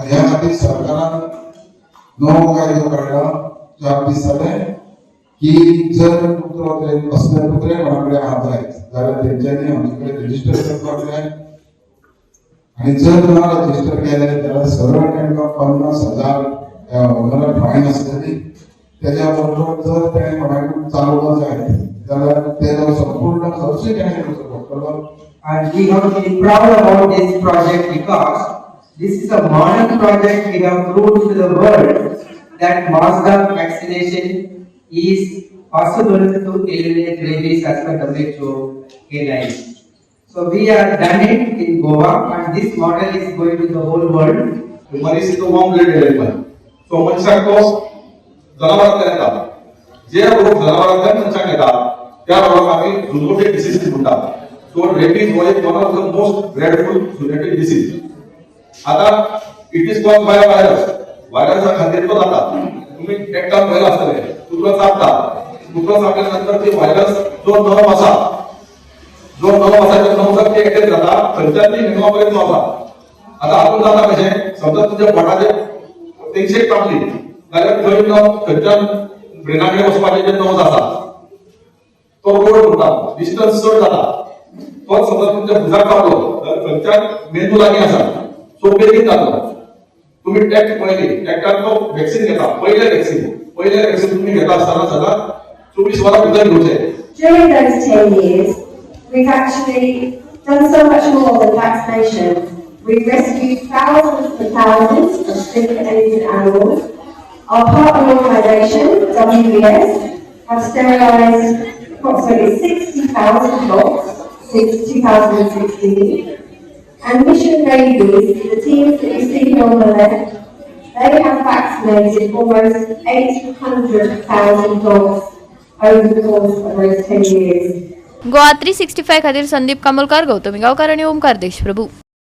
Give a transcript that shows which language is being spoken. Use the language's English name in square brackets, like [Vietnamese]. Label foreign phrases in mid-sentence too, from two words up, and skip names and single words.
[Konkani] आणि ह्या खातीर सरकारान नवो कायदो काडला 4 दीस जाले की जर कुत्रो असले कुत्रे कोणाकडे आसात जाल्यार तेंच्यांनी आमचे कडेन रजिस्टर करपाक जाय आणि जर ना रजिस्टर केले जाल्यार सरळ तांकां 50,000 फायन आसतली। त्याच्या बरोबर जर तेणें कोणाकूय चालोवंक जाय जाल्यार तेजो संपूर्ण खर्च तेणें करचो पडटलो। [English] And we have to be proud about this project because this is a modern project. We have proved to the world that mass vaccination is possible to eliminate rabies as per WHO guidelines. So we have done it in Goa, and this model is going to the whole world. [Konkani] मनीस तो [English] warm blood element [Konkani] सो मनशाक तो जनावरांतल्यान येता, जे रोग जनावरांतल्यान मनशाक येता त्या रोगाक आमी [English] zoonotic disease [Konkani] म्हणटात। [English] सो [Konkani] रेबीज हो एक [English] one of the most dreadful zoonotic disease. [Konkani] आता [English] it is cause by virus, [Konkani] व्हायरसा खातीर तो जाता। तुम्ही एकटा पळयला आसतले कुत्रो चाबता, कुत्रो चाबल्या नंतर ते व्हायरस जो नर्व आसा त्या नर्वाचे एटॅक जाता, खंयच्यान ती निगमा पर्यंत वता। आता हातून जाता कशें, समजा तुमच्या पोटाचेर टेन्शन कापली जाल्यार थंय खंयच्यान ब्रेनाकडे वचपाचें जे नर्व आसा तो रोड उरता, डिस्टन्स चड जाता। तो समजा तुमच्या भुजाक कापलो जाल्यार खंयच्यान मेंदू लागीं आसा, सो बेगीन जाता। तुम्ही टॅक्ट पळयली, टॅक्टान तो वॅक्सीन घेता, पयले वॅक्सीन तुम्ही घेता आसतना सदां 24 वरां भितर घेवचें। [English] During those 10 years, we've actually done so much more than vaccination. We've rescued thousands and thousands of sick and injured animals. Our partner organisation, WBS, have sterilised approximately 60,000 dogs since 2016. And Mission Rabies, the teams that you see on the left, they have vaccinated almost 800,000 dogs over the course of those 10 years. [Konkani] गोवा 365 खातीर संदीप कामोलकार, गौतमी गांवकार आणि ओमकार देशप्रभू।